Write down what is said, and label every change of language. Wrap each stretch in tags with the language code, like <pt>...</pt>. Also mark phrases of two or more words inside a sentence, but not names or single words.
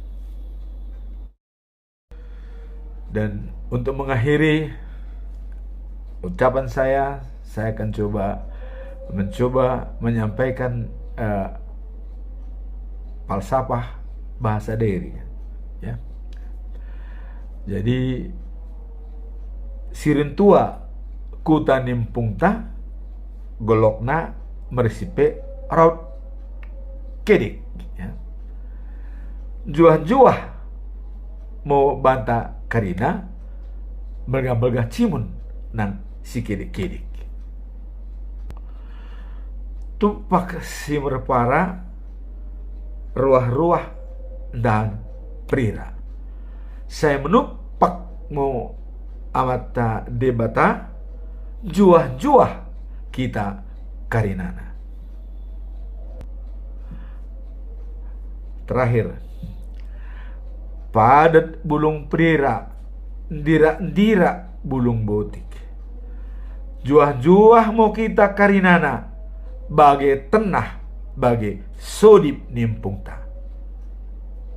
<id>Dan untuk mengakhiri ucapan saya akan mencoba menyampaikan falsafah bahasa Dairi ya.</id> <btd>Jadi sirintua kuta nimpungta golokna mersipe raut kedik ya. Juah-juah mau banta karina belga-belga cimun nang si kedik-kedik. Tupak si merpara ruah-ruah dan prira. Saya menupak mau amata debata juah-juah kita karinana. Terakhir, padat bulung prira, ndira-ndira bulung botik. Juah-juah mau kita karinana, bagai tenah, bagai sodip nimpungta.</btd>